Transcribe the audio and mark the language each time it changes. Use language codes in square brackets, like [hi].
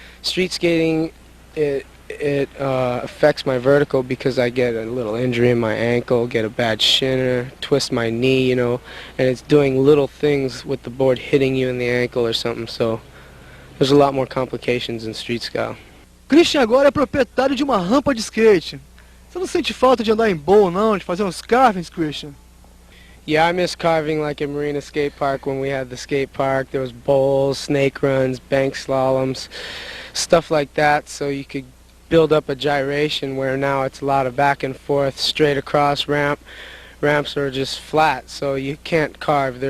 [en] Street skating, it affects my vertical because I get a little injury in my ankle, get a bad shinner, twist my knee, you know, and it's doing little things with the board hitting you in the ankle or something. So There's a lot more complications in street style. [pt] Christian agora é proprietário de uma rampa de skate. Você não sente falta de andar em bowl, não? De fazer uns carvings, Christian? [en] Yeah, I miss carving like at Marina Skate Park when we had the skate park. There was bowls, snake runs, bank slaloms, stuff like that, so you could build up a gyration, where now it's a lot of back and forth, straight across ramps are just flat, so you can't carve.